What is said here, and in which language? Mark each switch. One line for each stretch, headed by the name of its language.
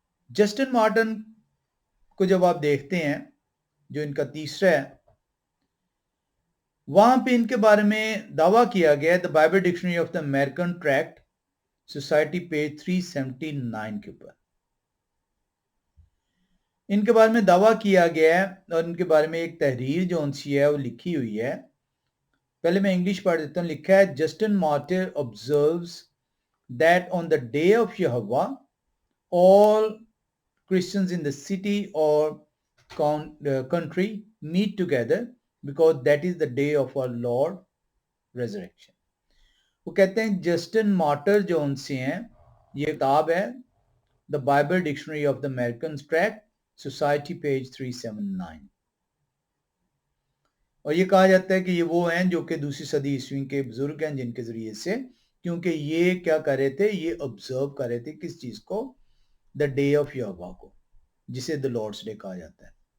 Hindi: Justin Martin को जब आप देखते हैं, जो इनका तीसरा है, वहां पे इनके बारे में दावा किया गया the Bible dictionary of the American tract society page 379 के ऊपर इनके बारे में दावा किया गया है, और इनके बारे में एक तहरीर जो उनसी है वो लिखी हुई है। पहले मैं इंग्लिश पढ़ देता हूँ। लिखा है,
English: Justin Martyr observes that on the day of यहोवा all Christians in the city or country meet together because that is the day of our Lord resurrection.
Hindi: वो कहते हैं जस्टिन मार्टर जो उनसे हैं, ये किताब है the Bible dictionary of the American tract society page 379, और ये कहा जाता है कि ये वो हैं जो कि दूसरी सदी ईस्वी के बुजुर्ग हैं, जिनके जरिए से, क्योंकि ये क्या कर रहे थे, ये ऑब्जर्व कर रहे थे किस चीज को, द डे ऑफ यहोवा को, जिसे द लॉर्ड्स डे कहा जाता है।